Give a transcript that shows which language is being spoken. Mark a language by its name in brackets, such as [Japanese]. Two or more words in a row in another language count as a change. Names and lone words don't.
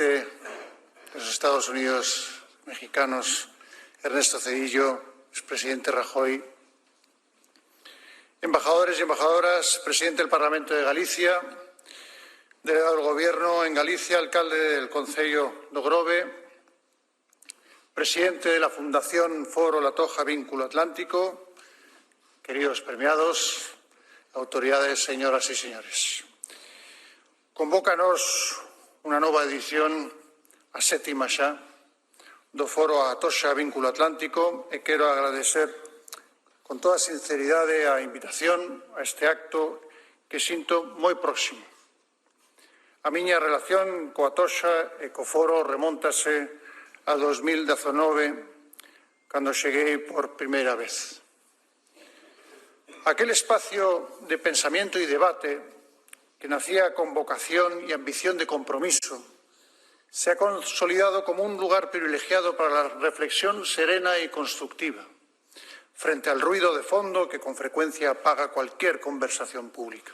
[Spanish] de los Estados Unidos mexicanos, Ernesto Zedillo, expresidente Rajoy, embajadores y embajadoras, presidente del Parlamento de Galicia, delegado del Gobierno en Galicia, alcalde del Concello do Grove, presidente de la Fundación Foro La Toja Vínculo Atlántico, queridos premiados, autoridades, señoras y señores. [Galician] Convócanos unha nova edición, a sétima xa, do Foro A Toxa Vínculo Atlántico e quero agradecer con toda sinceridade a invitación a este acto que sinto moi próximo. A miña relación coa Toxa e co Foro remóntase a 2019, cando cheguei por primeira vez. [Spanish] Aquel espacio de pensamiento y debate que nacía con vocación y ambición de compromiso se ha consolidado como un lugar privilegiado para la reflexión serena y constructiva, frente al ruido de fondo que con frecuencia apaga cualquier conversación pública.